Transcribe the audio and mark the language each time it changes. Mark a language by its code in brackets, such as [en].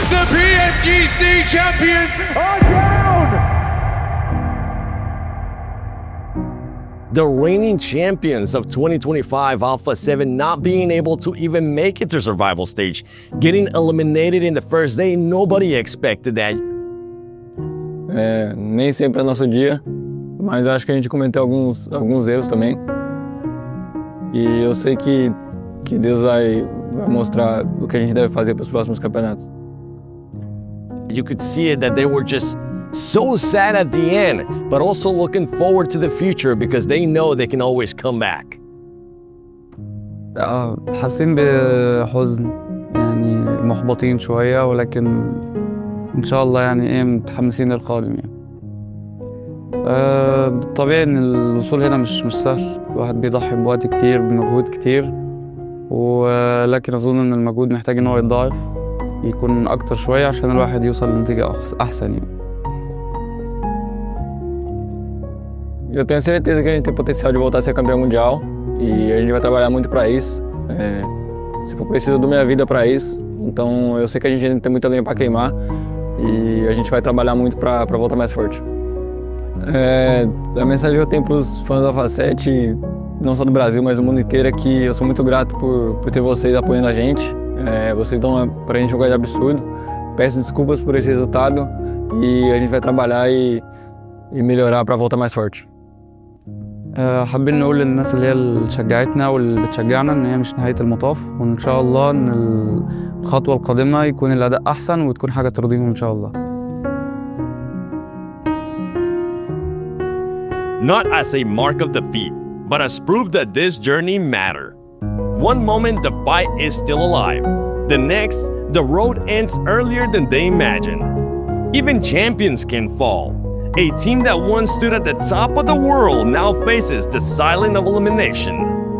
[en] The PMGC champions are down. The reigning champions of 2025, Alpha 7, not being able to even make it to survival stage, getting eliminated in the first day, nobody expected that. [pt] Nem sempre é nosso dia, mas acho que a gente cometeu alguns erros também. E eu sei que Deus vai mostrar o que a gente deve fazer para os próximos campeonatos. [en] You could see it that they were just so sad at the end, but also looking forward to the future because they know they can always come back. [ar] حاسين بحزن يعني محبطين شوية ولكن إن شاء الله يعني متحمسين للقادم يعني. بالطبيعي إن الوصول هنا مش سهل، الواحد بيضحي بوقت كتير بمجهود كتير، ولكن أظن إن المجهود محتاج إن هو يتضاعف يكون أكتر شوية عشان الواحد يوصل لنتيجة أحسن يعني. [pt] Eu tenho certeza que a gente tem potencial de voltar a ser campeão mundial e a gente vai trabalhar muito para isso. Se for preciso, eu dou minha vida para isso. Então eu sei que a gente ainda tem muita lenha para queimar e a gente vai trabalhar muito para voltar mais forte. A mensagem que eu tenho para os fãs da Alpha 7, não só do Brasil, mas do mundo inteiro, é que eu sou muito grato por ter vocês apoiando a gente. Vocês dão para a gente um gás absurdo. Peço desculpas por esse resultado e a gente vai trabalhar e melhorar para voltar mais forte. [ar] حابين نقول للناس اللي شجعتنا واللي بتشجعنا ان هي مش نهاية المطاف، وان شاء الله ان الخطوة القادمة يكون الأداء أحسن وتكون حاجة ترضيهم ان شاء الله. [en] Not as a mark of defeat, but as proof that this journey matters. One moment the fight is still alive. The next, the road ends earlier than they imagine. Even champions can fall. A team that once stood at the top of the world now faces the silence of elimination.